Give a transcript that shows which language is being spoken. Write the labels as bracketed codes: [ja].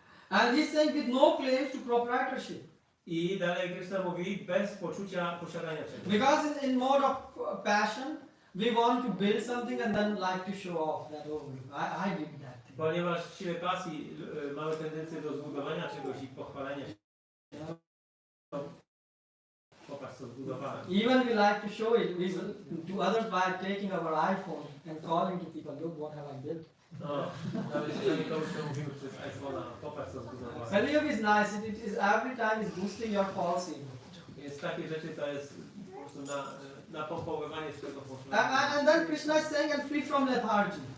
[en] And he's saying with no claims to proprietorship. [pl] I dalej Krishna mówi bez poczucia posiadania czegoś. [en] Because in mode of passion, we want to build something and then like to show off that, oh, I did that. [pl] Ponieważ w siłę pasji mamy tendencję do zbudowania czegoś i pochwalenia się. Popatrz co zbudowałem. [en] Even we like to show it to others by taking our iPhone and calling to people, look what have I built. [pl] No, nawet czasami komuś to mówimy przez iPhone'a, popatrz co zbudowałem. [en] Believe is nice, it is every time is boosting your false ego. [pl] Więc takie rzeczy to jest po prostu napompowywanie swojego poszłego. [en] And then Krishna is saying, and free from lethargy,